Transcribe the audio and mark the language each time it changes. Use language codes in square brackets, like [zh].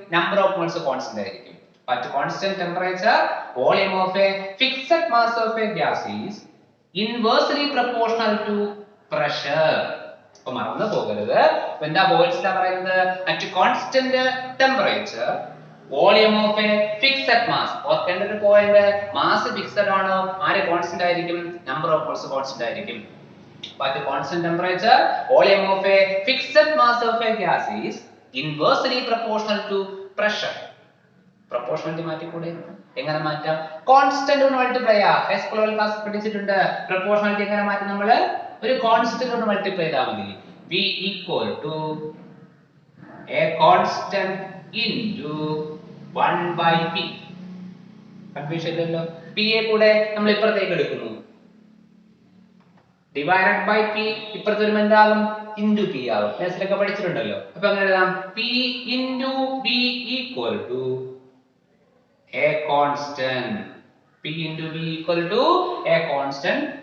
[en] number of moles constant [ml] ആയിരിക്കും. [en] At constant temperature volume of a fixed mass of a gas is inversely proportional to pressure. [ml] അപ്പൊ മറന്നു പോകരുത്. എന്താ boils law പറയുന്നത്? [en] At constant temperature volume of a fixed mass. [ml] ഓർക്കേണ്ട ഒരു point, mass fixed ആണോ ആര് കോൺസ്റ്റന്റ് ആയിരിക്കും? [en] number of moles constant [ml] ആയിരിക്കും. [en] At constant temperature volume of a fixed mass of a gas is inversely proportional to pressure. [ml] Proportionality മാറ്റിക്കൂടെ? എങ്ങനെ മാറ്റാം? Constant കൊണ്ട് multiply ചെയ്യാം. എക്സ്പ്ലോറൽ ക്ലാസ് പഠിച്ചിട്ടുണ്ട്. പ്രൊപ്പോർഷണാലിറ്റി എങ്ങനെ മാറ്റും? നമ്മൾ ഒരു കോൺസ്റ്റന്റ് കൊണ്ട് മൾട്ടിപ്ലൈ ചെയ്താൽ മതി. [en] V equal to a constant into 1 by P. [ml] Confusion ഇല്ലല്ലോ. P യെ കൂടെ നമ്മൾ ഇപ്പുറത്തേക്ക് എടുക്കുന്നു. ഡിവൈഡഡ് ബൈ P ഇപ്പുറത്ത് വരുമ്പോൾ എന്താകും? ഇൻറ്റു P ആകും. ക്ലാസ്സിലൊക്കെ പഠിച്ചിട്ടുണ്ടല്ലോ. അപ്പൊ അങ്ങനെ എഴുതാം [en] P into V equal to a constant. P into V equal to a constant.